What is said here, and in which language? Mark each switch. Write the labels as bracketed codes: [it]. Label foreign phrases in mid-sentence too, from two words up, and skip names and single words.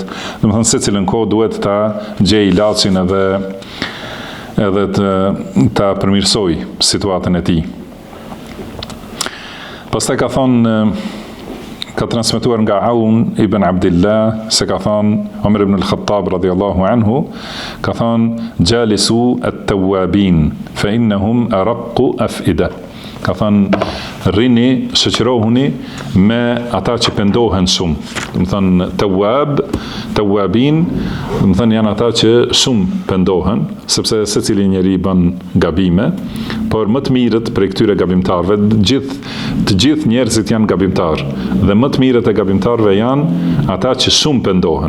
[sq] Do të thënë secilën kohë duhet ta gjej ilaçin edhe ta përmirësoj situatën e tij. Pastaj ka thonë, ka transmetuar nga Aun ibn Abdillah se ka thonë Omer ibn al-Khattab [ar] رضي الله عنه, ka thonë جالسوا التوابين فإنهم أرق أفئدة. [sq] Ka thonë rrini, shoqërohuni me ata që pendohen shumë. Do të thonë tawabin, do të thonë janë ata që shumë pendohen, sepse secili njeri bën gabime, por më të mirët prej këtyre gabimtarëve, të gjithë njerëzit janë gabimtar, dhe më të mirët e gabimtarëve janë ata që shumë pendohen.